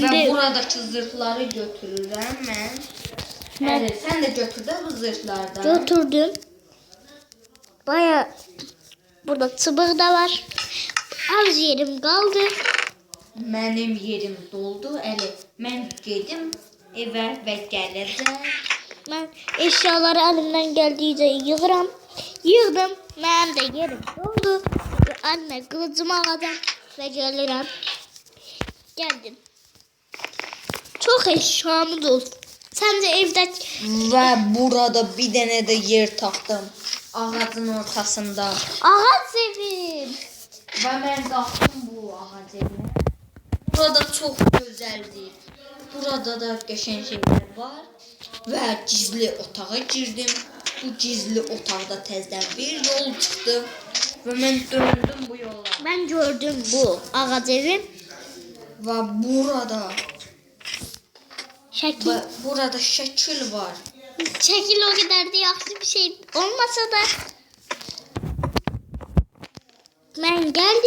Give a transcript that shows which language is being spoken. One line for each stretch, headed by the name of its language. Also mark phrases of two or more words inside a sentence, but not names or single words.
Azerbaijani: Və buradakı zırhları götürürəm mən. Əli, sən də götür də bu zırhlardan. Götürdüm. Baya burada çıbık da var.
Turkish: Az yerim kaldı.
Azerbaijani: Mənim yerim doldu. Əli, mən gedim evə və gələcəm.
Turkish: Ben eşyaları elimden geldiğince yığıram. Yığdım. Benim de yerim doldu. Anne kılıcımı alacağım ve gelirim. Geldim. Çok eşyamız olsun. Sen de evde...
Azerbaijani: Və burada bir dənə də yer tapdım. Ağacın ortasında. Ağaç evim. Və mən qalxdım bu ağac evinə. Burada çox gözəldir. Burada da qəşəng şeylər var. Və gizli otağa girdim. Bu gizli otaqda təzədən bir yol çıxdı. Və mən döndüm bu yola.
Turkish: Ben gördüm bu ağaç evim.
Azerbaijani: Və burada
Turkish: Şekil.
Azerbaijani: şəkil var.
Turkish: Şekil o kadar da yaxşı bir şey olmasa da. Ben geldim.